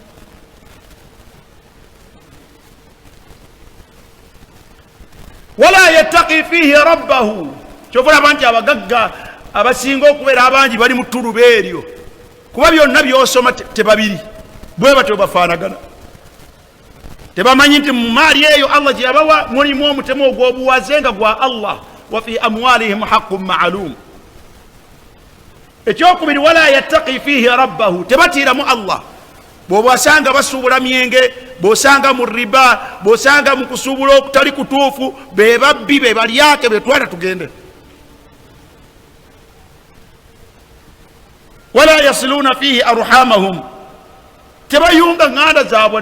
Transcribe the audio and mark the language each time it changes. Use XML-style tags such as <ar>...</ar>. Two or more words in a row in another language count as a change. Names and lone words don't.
<ar>ولا يتقي فيه ربه,</ar> <lg>kyovula banti abagagga abasinga okubeera abangi bali mu ttuluba eryo, kuba byonna byosoma tebabiri bwe batyo bafaanagana. Tebamanyi nti mu maali eyo Allah gye yabawa mulimu omutemu ogw'obuwaze nga gwa Allah.</lg> <ar>وفي أموالهم حق معلوم. Ekyokubiri ولا يتقي فيه ربه, tebatiiramu Allah.</ar> <lg>Bw'obasanga basuubula myenge, bw'osanga mu riba, bw'osanga mu kusuubula okutali kutuufu, be babbi be balyake betwala tugende.</lg> <ar>ولا يصلون فيه أرحامهم,</ar> <lg>tebayunga nganda zaabwe.</lg>